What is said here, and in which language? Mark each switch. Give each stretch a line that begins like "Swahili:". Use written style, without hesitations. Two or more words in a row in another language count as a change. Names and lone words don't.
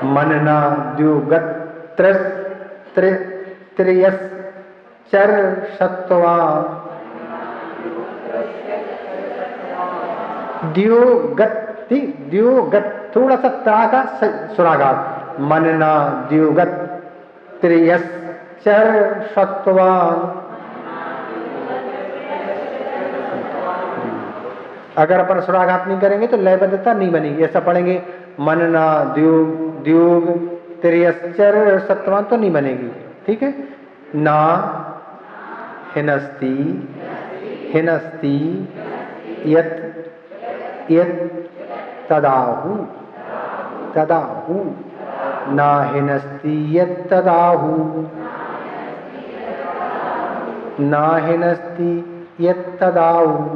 Sanskrit: मनना द्युगत त्रियश्चर सत्वान द्युगत
Hindi: थोड़ा सा
Sanskrit: ता का सुराघात, मनना द्युगत त्रियश्चर सत्वान।
Hindi: अगर अपन सुराघात नहीं करेंगे तो लयबद्धता नहीं बनेगी। ऐसा पढ़ेंगे
Sanskrit: मनना द्युग त्रियश्चर सत्वान
Hindi: तो नहीं बनेगी। ठीक है।
Sanskrit: ना हिनस्ति हिनस्ति यत यत तदाहु तदाहु ना हिनस्ति यत तदाहु ना हिनस्ति यत तदाहु।